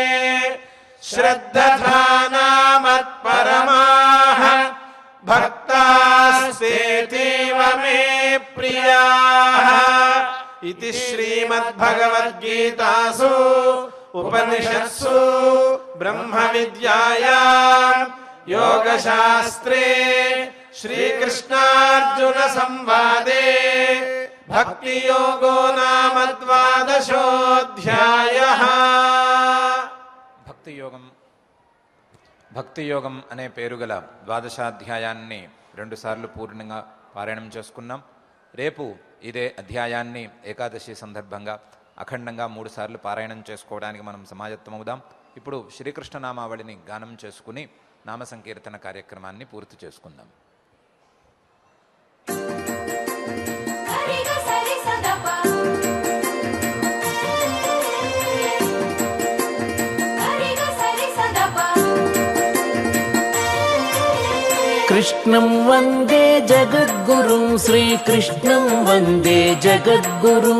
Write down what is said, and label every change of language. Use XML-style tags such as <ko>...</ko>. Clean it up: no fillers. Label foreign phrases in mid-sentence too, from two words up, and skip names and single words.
<sa>श्रद्धानामत्परमाः भक्तास्तेतीव मे प्रियाः इति श्रीमद्भगवद्गीतासु उपनिषत्सु ब्रह्मविद्यायां योगशास्त्रे श्रीकृष्णार्जुन संवादे भक्तियोगो नाम द्वादशोऽध्यायः।</sa> <te>భక్తి యోగం అనే పేరు గల ద్వాదశాధ్యాయాన్ని రెండుసార్లు పూర్ణంగా పారాయణం చేసుకున్నాం. రేపు ఇదే అధ్యాయాన్ని ఏకాదశి సందర్భంగా అఖండంగా 3 సార్లు పారాయణం చేసుకోవడానికి మనం సమాయత్తమవుదాం. ఇప్పుడు శ్రీకృష్ణ నామావళిని గానం చేసుకుని నామ సంకీర్తన కార్యక్రమాన్ని పూర్తి చేసుకుందాం.</te> <sa>कृष्णं वन्दे जगद्गुरुं श्रीकृष्णं वन्दे जगद्गुरुं</sa>